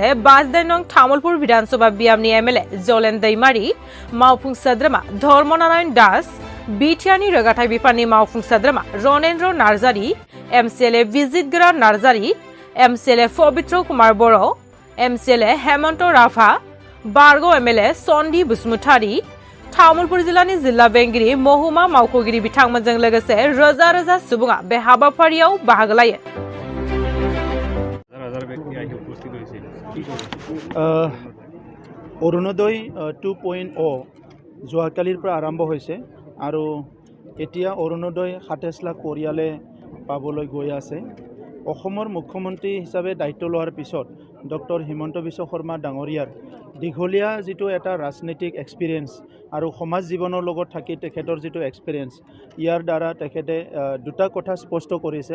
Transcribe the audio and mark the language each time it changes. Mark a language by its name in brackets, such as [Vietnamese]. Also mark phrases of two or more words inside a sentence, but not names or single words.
[Bodo] 58 नं तामुलपुर विधानसभा बियामनि एमएलए जलेन दैमारी, मावफुं सोद्रोमा धर्मनारायण दास, बिटिआरनि रोगाथाइ बिफाननि मावफुं सोद्रोमा रनेन्द्र नार्जारी, एमसिएलए विजितगोरा नार्जारी, एमसिएलए पवित्र कुमार बर', एमसिएलए हेमंत राभा, बारग' एमएलए सन्दी बसुमतारी, तामुलपुर जिल्लानि जिल्ला बेंगिरि महकुमा मावख'गिरि बिथांमोनजों लोगोसे रोजा रोजा सुबुङा बे हाबाफारियाव बाहागो लायो। [Assamese] অৰুণোদয় 2.0 যোৱাকালিৰ পৰা আৰম্ভ হৈছে আৰু এতিয়া অৰুণোদয় 27 লাখ পৰিয়ালে পাবলৈ গৈ আছে। অসমৰ মুখ্যমন্ত্ৰী হিচাপে দায়িত্ব লোৱাৰ পিছত ডক্টৰ হিমন্ত বিশ্ব শৰ্মা ডাঙৰীয়াৰ দীঘলীয়া যিটো এটা ৰাজনৈতিক এক্সপিৰিয়েঞ্চ আৰু সমাজ জীৱনৰ লগত থাকি তেখেতৰ যিটো এক্সপিৰিয়েঞ্চ, ইয়াৰ দ্বাৰা তেখেতে দুটা কথা স্পষ্ট কৰিছে।